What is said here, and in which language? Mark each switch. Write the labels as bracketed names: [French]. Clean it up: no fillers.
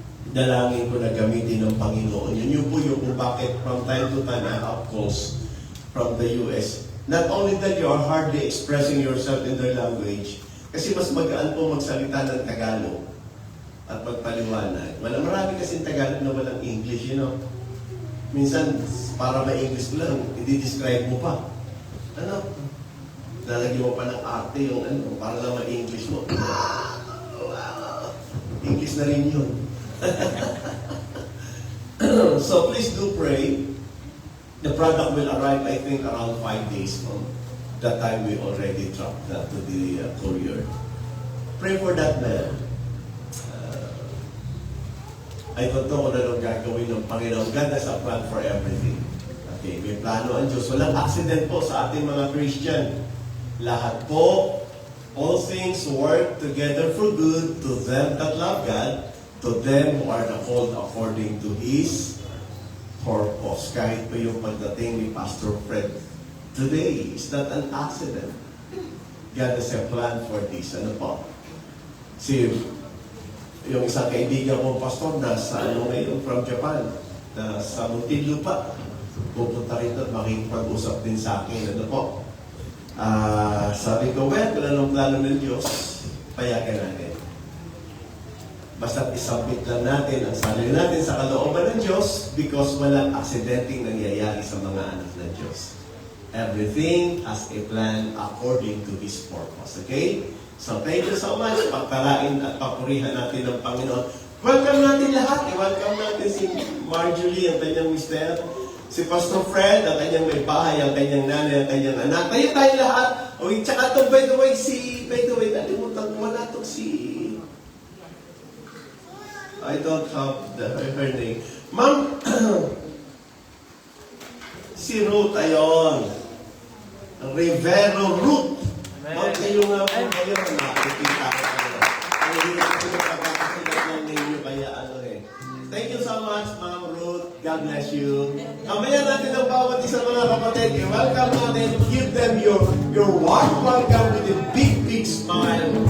[Filipino] Dalangin ko na gamitin ng Panginoon. Yun po yung kung bakit [English] from time to time I have calls from the US. Not only that you are hardly expressing yourself in their language, [Filipino] kasi mas magaan po magsalita ng Tagalog at magpaliwanag. Marami kasing Tagalog na walang English, [English] you know. [Filipino] Minsan, para ma-English mo lang, i-describe mo pa. Ano? Lalagyan mo pa ng arte yung ano, para lang ma-English mo. English na rin yun. [English] So please do pray. The product will arrive, I think, around 5 days from the time we already dropped that to the courier. Pray for that man. I don't know [Filipino] kung anong gagawin ng Panginoon. [English] God has a plan for everything. [Filipino] Okay, may plano ang Diyos. Walang accident po sa ating mga Christian. Lahat po, [English] all things work together for good to them that love God, to them who are called according to His purpose. [Filipino] Kahit pa yung pagdating ni Pastor Fred today, [English] is not an accident. God has a plan for this. [Filipino] Ano po? Yung isang kaibigan ko, Pastor, nasa ngayon from Japan, na sa Muntinlupa, pupunta rito at makikipag-usap din sa akin. Ano po? Sabi ko, well, kung anong plano ng Diyos, payagan natin. Basta isubmit lang natin ang sarili natin sa kalooban ng Diyos because walang aksidenteng nangyayari sa mga anak ng Diyos. [English] Everything has a plan according to His purpose. Okay? So, thank you so much. [Filipino] Pagpalain at papurihan natin ng Panginoon. Welcome natin lahat. I-welcome natin si Marjorie, ang kanyang mister. Si Pastor Fred, ang kanyang may bahay, ang kanyang nanay, ang kanyang anak. Tayo lahat. O, tsaka ito, by the way, nalimutan ko na ito si... [English] I don't have her name. Ma'am, [Filipino] si Ruth, ayon. Rivero Ruth. Ma'am, kayo nga po, kayo na nakikita ko kayo. Ang hirap ko na pagkakasilat ng ninyo, kaya ano eh. [English] Thank you so much, Ma'am Ruth. God bless you. [Filipino] Kamaya natin ang bawat isang mga kapatid. I-welcome natin. [English] Give them your warm welcome with a big, big smile.